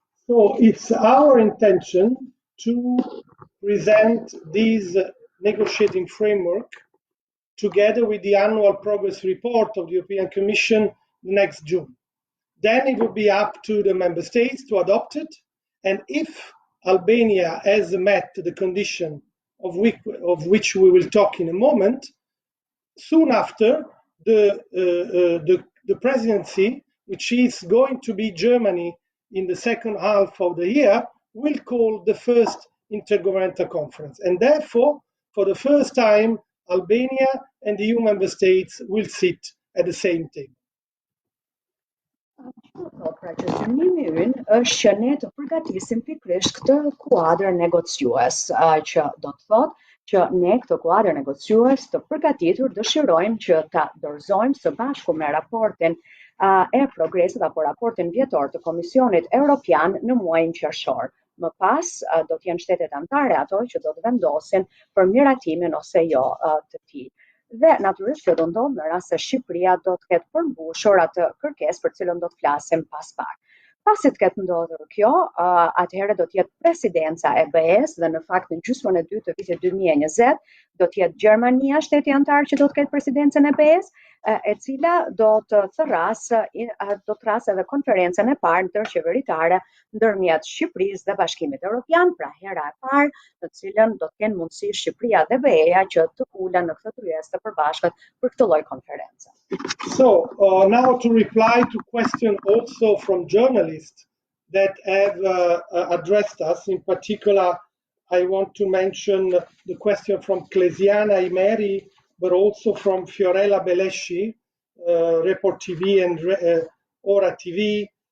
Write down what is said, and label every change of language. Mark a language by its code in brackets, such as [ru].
[en] So it's our intention to present this negotiating framework together with the annual progress report of the European Commission next June. Then it will be up to the member states to adopt it, and if Albania has met the condition of which we will talk in a moment, soon after the presidency, which is going to be Germany in the second half of the year, will call the first intergovernmental conference. And therefore, for the first time, Albania and the EU member states will sit at the same table. [sq] Pra që qëllimi ynë është që ne të përgatisim pikërisht këtë kuadër negociues, që do të thotë që ne këtë kuadër negociues të përgatitur dëshirojmë që ta dorëzojmë së bashku me raportin e progresit apo raportin vjetor të Komisionit Evropian në muajin qershor. Më pas do të jenë shtetet anëtare ato që do të vendosin për miratimin ose jo të tij. Dhe natyrisht që do ndodhë në rast se Shqipëria do të ketë përmbushur atë kërkesë për cilën do të flasim pas pak. Pasi të ketë ndodhur kjo, atëherë do të jetë presidenca e BE-s dhe në fakt në gjysmën e dytë të vitit 2020 do të jetë Gjermania shteti anëtar që do të ketë presidencën e BE-s, e cila do të thërrasë edhe konferencën e parë ndërqeveritare ndërmjet Shqipërisë dhe Bashkimit Evropian, pra hera e parë në cilën do të kenë mundësi Shqipëria dhe BE-ja që të ulen në këtë tryezë të përbashkët për këtë lloj konference. [en] So now to reply to question also from journalists that have addressed us. In particular, I want to mention the question from Clesiana Imeri, but also from Fiorella Belesci, Report TV and Ora TV.